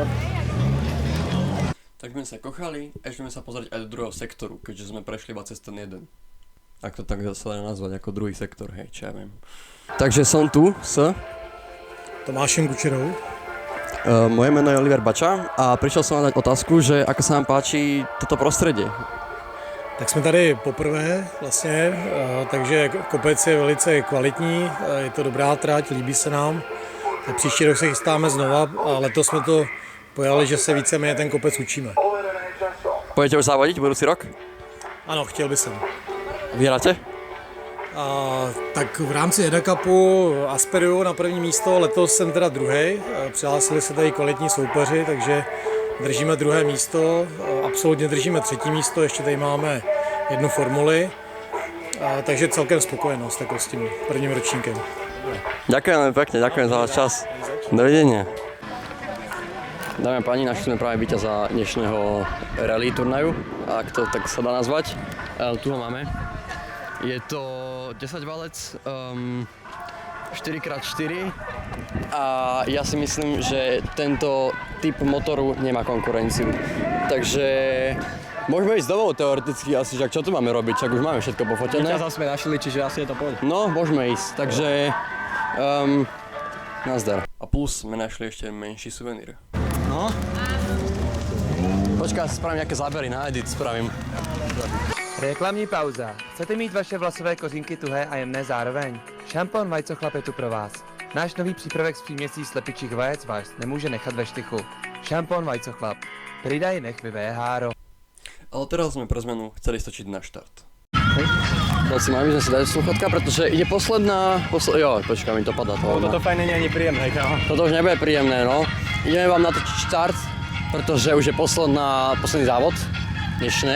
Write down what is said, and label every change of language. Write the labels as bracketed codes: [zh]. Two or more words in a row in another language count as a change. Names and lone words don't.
[sk] Tak sme sa kochali a ideme sa pozrieť aj do druhého sektoru, keďže sme prešli iba cez ten jeden. Ak to tak sa dá nazvať ako druhý sektor, hej, čo ja viem. Takže som tu s... Tomášem Kučerou. Moje meno je Oliver Bača a prišiel som vám dať otázku, že ako sa vám páči toto prostredie. [cs] Tak jsme tady poprvé vlastně, takže kopec je velice kvalitní, je to dobrá trať, líbí se nám. Příští rok se chystáme znova a letos jsme to pojali, že se víceméně ten kopec učíme. [sk] Pojďte už závodiť budúci rok? [cs] Ano, chtěl by jsem. [sk] Vyhráte? [cs] Tak v rámci EDA Cupu aspiruju na první místo, letos jsem teda druhý, přihlásili se tady kvalitní soupeři, takže držíme druhé místo, absolutně držíme třetí místo, ještě tady máme jednu formuli, takže celkem spokojenost jako s tím prvním ročníkem. [sk] Ďakujem pekne, ďakujem za váš čas. Dovidenia. Dámy a páni, našli sme práve víťaza dnešného rally turnaju, ak to tak sa dá nazvať. Tu ho máme. Je to 10 valec, 4x4 a ja si myslím, že tento typ motoru nemá konkurenciu. Takže môžeme ísť domov teoreticky asi, že čo tu máme robiť, čak už máme všetko pofotené. Víťaza sme našli, čiže asi je to pôjde. No, môžeme ísť, takže nazdar. A plus sme našli ešte menší suvenír. No. Počkaj, spravím nejaké zábery na edit, spravím. [cs] Reklamní pauza. Chcete mít vaše vlasové kořínky tuhé a jemné zároveň? Šampon Vajcochlap je tu pro vás. Náš nový přípravek s příměsí slepičích vajec vás nemůže nechat ve štychu. Šampon Vajcochlap. [sk] Pridaj, nech vyveje háro. Ale teraz sme pre zmenu chceli stočiť na štart. Prosím, aby sme si dali sluchatka, pretože ide jo, počkaj, mi to padá to. Toto fajn nie je ani príjemné, kámo. Toto už nebude príjemné, no. Ideme vám natočiť štart, pretože už je posledný závod dnešný.